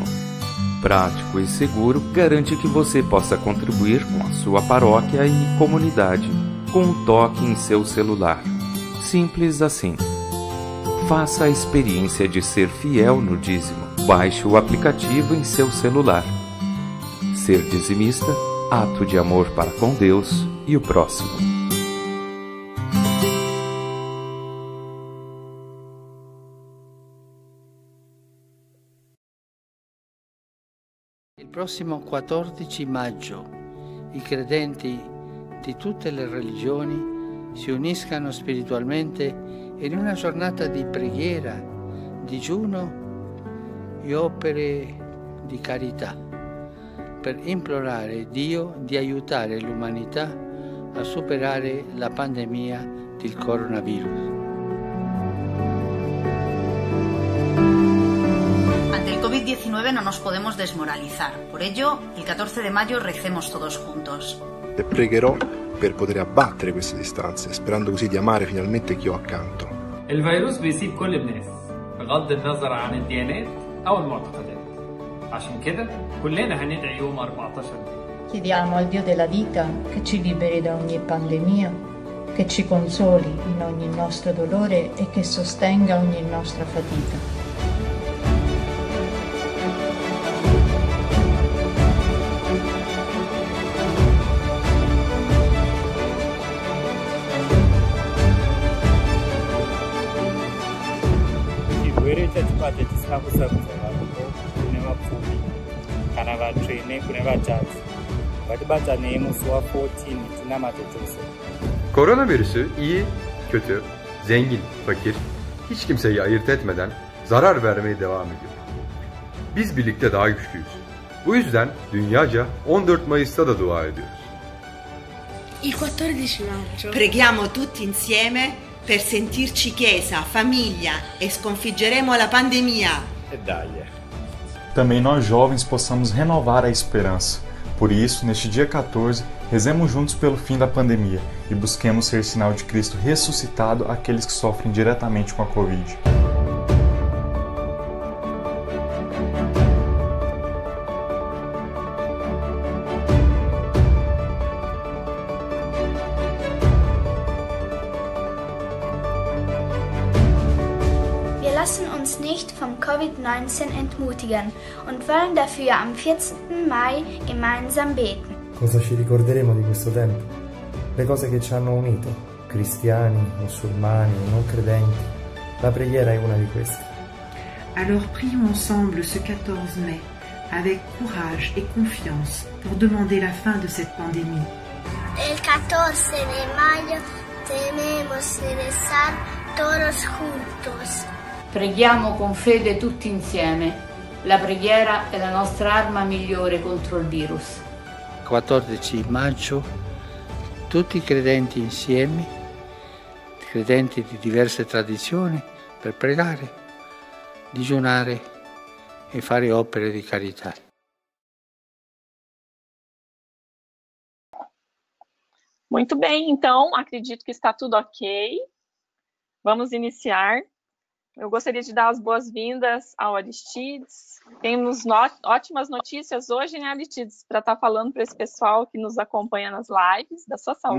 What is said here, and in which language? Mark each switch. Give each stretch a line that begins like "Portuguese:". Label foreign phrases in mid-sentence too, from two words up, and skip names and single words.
Portuguese: Prático e seguro, garante que você possa contribuir com a sua paróquia e comunidade, com um toque em seu celular. Simples assim. Faça a experiência de ser fiel no dízimo. Baixe o aplicativo em seu celular. Ser dizimista, ato de amor para com Deus e o próximo.
Italian: Il prossimo 14 maggio i credenti di tutte le religioni si uniscano spiritualmente in una giornata di preghiera, digiuno e opere di carità per implorare Dio di aiutare l'umanità a superare la pandemia del coronavirus.
Spanish: Ante el COVID-19 no nos podemos desmoralizar. Por ello, el 14 de mayo recemos todos juntos.
Italian: E pregherò per poter abbattere queste distanze, sperando così di amare finalmente chi ho accanto.
Arabic: الفيروس بيصيب كل الناس بغض النظر عن الديانات أو المعتقدات. عشان كده كلنا هندعي يوم 14 مايو.
Italian: Chiediamo al Dio della vita che ci liberi da ogni pandemia, che ci consoli in ogni nostro dolore e che sostenga ogni nostra fatica.
Shona: chirwere chachibata chisina kusarudza varume kune vapfumi kana vatsvene kune vatadzi. Ngatibatanei musi wa14 tinamate Jose.
Turkish: Koronavirüsü iyi, kötü, zengin, fakir, hiç kimseyi ayırt etmeden zarar vermeye devam ediyor. Biz birlikte daha güçlüyüz. Bu yüzden dünyaca 14 Mayıs'ta da dua ediyoruz.
Italian: Il 14 maggio preghiamo tutti insieme per sentirci chiesa, famiglia e sconfiggeremo la pandemia. E dai.
Portuguese: Também nós jovens possamos renovar a esperança. Por isso, neste dia 14, rezemos juntos pelo fim da pandemia e busquemos ser sinal de Cristo ressuscitado àqueles que sofrem diretamente com a Covid.
German: Wir lassen uns nicht vom Covid-19 entmutigen und wollen dafür am 14. Mai gemeinsam beten.
Italian: Cosa ci ricorderemo di questo tempo? Le cose che ci hanno unito, cristiani, musulmani, non credenti. La preghiera è una di queste.
French: Alors prions ensemble ce 14 mai avec courage et confiance pour demander la fin de cette pandémie.
Spanish: El 14 de mayo tenemos que rezar todos juntos.
Italian: Preghiamo con fede tutti insieme. La preghiera è la nostra arma migliore contro il virus. 14 maggio tutti i credenti insieme, credenti di diverse tradizioni, per pregare, digiunare e fare opere di carità.
Portuguese: Muito bem, então acredito que está tudo ok. Vamos iniciar eu gostaria de dar as boas-vindas ao Aristides. Temos ótimas notícias hoje, né, Aristides, para estar falando para esse pessoal que nos acompanha nas lives da sua saúde.